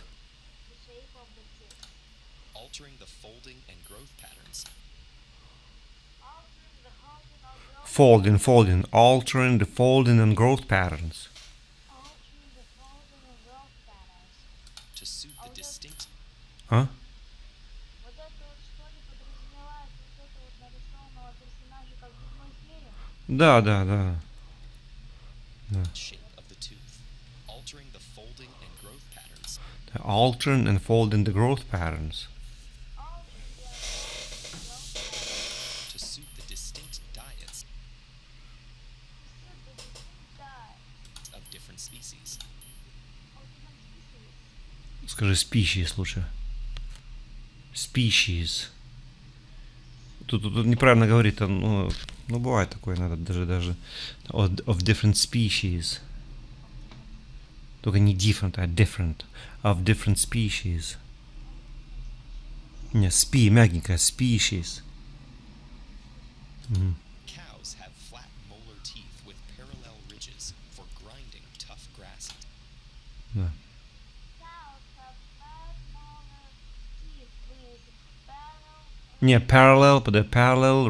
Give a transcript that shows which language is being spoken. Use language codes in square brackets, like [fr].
[en] The shape of the tooth. Altering the folding and growth patterns Altering the holding or growth. Folding, altering the folding and growth patterns. Altering the folding and growth patterns. to suit the distinct А? [ru] Вот это вот что ли подразумевает вот это вот нарисованного персонажа как зубной змея? Да. [en] shape of the tooth. Altering the folding and growth patterns Altering and folding the growth patterns. Altering the folding and growth patterns. to suit the distinct diets To suit the distinct diets of different species. of different species. [ru] Скажи species лучше. [en] Species. [ru] Тут неправильно говорит, ну бывает такое, надо даже [en] of different species. [ru] Только не different, а different. [en] Of different species. [ru] Не, мягенькая, species. [en] Cows have flat molar teeth with parallel ridges for grinding tough grasses. [ru] Да. [en] Cows have flat molar teeth with Не, parallel ridges.